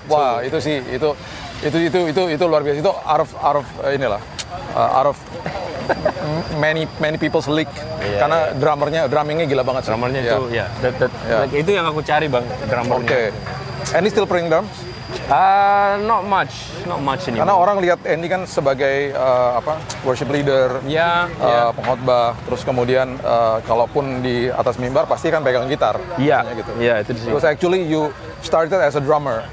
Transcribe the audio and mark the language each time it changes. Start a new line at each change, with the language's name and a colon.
Indonesian: Wah, itu sih itu luar biasa.
English: Itu out of many people's league.
Indonesian: Iya, Karena drummingnya gila banget sih. Drummernya Iya. itu, ya, like, itu yang aku cari, Bang, drummernya. Oke.
English: Andy still playing drums? Not much anymore.
Indonesian: Karena orang lihat Andy kan sebagai worship leader, Ya. pengkhotbah, terus kemudian kalaupun di atas mimbar pasti kan pegang gitar. Iya, Misalnya gitu. iya itu sih.
English: Because actually you started as a drummer.